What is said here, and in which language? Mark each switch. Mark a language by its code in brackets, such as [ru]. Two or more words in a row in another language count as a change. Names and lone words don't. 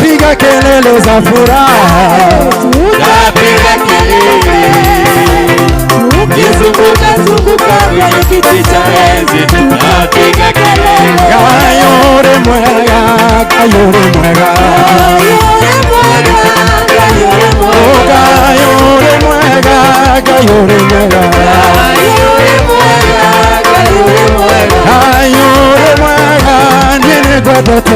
[sw] tutapiga kelele za furaha, tutapiga kelele, tukizunguka kwenye kiti cha enzi, tutapiga kelele. [ki] Kayore mwega, Kayore mwega, Kayore mwega, Kayore mwega, Kayore mwega, Kayore mwega, nene godote.